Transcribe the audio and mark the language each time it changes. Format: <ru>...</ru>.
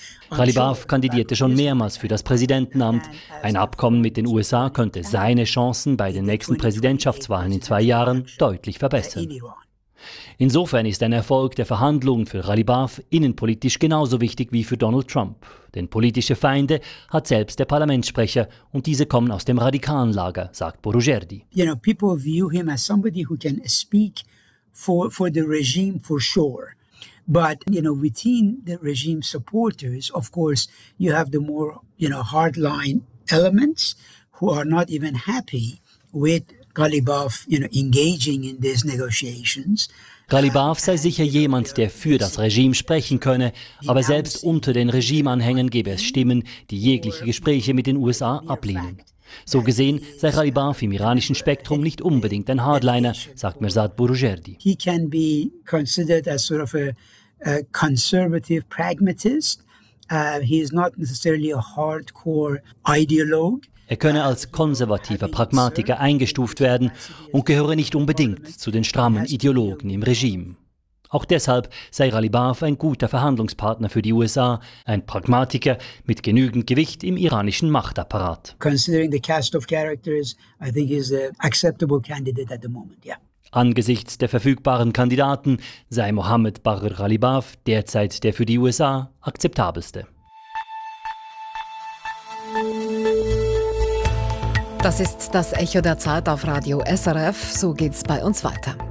<de>Ghalibaf kandidierte schon mehrmals für das Präsidentenamt. Ein Abkommen mit den USA könnte seine Chancen bei den nächsten Präsidentschaftswahlen in 2 Jahren deutlich verbessern. Insofern ist ein Erfolg der Verhandlungen für Ghalibaf innenpolitisch genauso wichtig wie für Donald Trump. Denn politische Feinde hat selbst der Parlamentssprecher und diese kommen aus dem radikalen Lager, sagt Borujerdi.</de> <en>You know, people view him as somebody who can speak for the regime for sure. But you know, within the regime supporters, of course, you have the more, you know, hardline elements who are not even happy with Ghalibaf, you know, engaging in these negotiations.</en> <de>Ghalibaf sei sicher jemand, der für das Regime sprechen könne, aber selbst unter den Regimeanhängern gebe es Stimmen, die jegliche Gespräche mit den USA ablehnen. So gesehen sei Ghalibaf im iranischen Spektrum nicht unbedingt ein Hardliner, sagt Mehrzad Borujerdi.</de> <en>He can be considered as sort of a conservative pragmatist. He is not necessarily a hardcore ideologue.</en> <de>Er könne als konservativer Pragmatiker eingestuft werden und gehöre nicht unbedingt zu den strammen Ideologen im Regime. Auch deshalb sei Ghalibaf ein guter Verhandlungspartner für die USA, ein Pragmatiker mit genügend Gewicht im iranischen Machtapparat.</de> <en>Considering the cast of characters, I think he's an acceptable candidate at the moment, yeah.</en> <de>Angesichts der verfügbaren Kandidaten sei Mohammed Bahr Ghalibaf derzeit der für die USA akzeptabelste. Das ist das Echo der Zeit auf Radio SRF. So geht's bei uns weiter.</de>